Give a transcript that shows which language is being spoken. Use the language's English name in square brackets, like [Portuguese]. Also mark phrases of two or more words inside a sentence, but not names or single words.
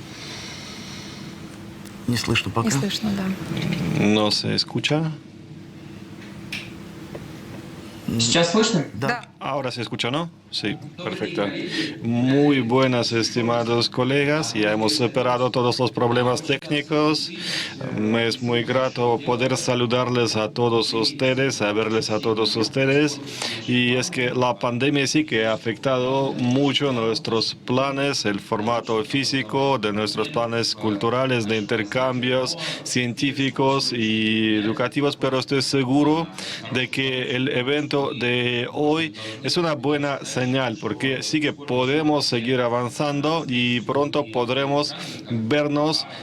[Russian] Не слышно пока. Не слышно, да. [Spanish] No se escucha. [Russian] Сейчас слышно? Да. [Spanish] Ahora se escucha, ¿no? Sí, perfecto. Muy buenas, estimados colegas. Ya hemos superado todos los problemas técnicos. Me es muy grato poder saludarles a todos ustedes, a verles a todos ustedes. Y es que la pandemia sí que ha afectado mucho nuestros planes, el formato físico de nuestros planes culturales, de intercambios científicos y educativos, pero estoy seguro de que el evento de hoy es una buena señal, porque sí que podemos seguir avanzando y pronto podremos vernos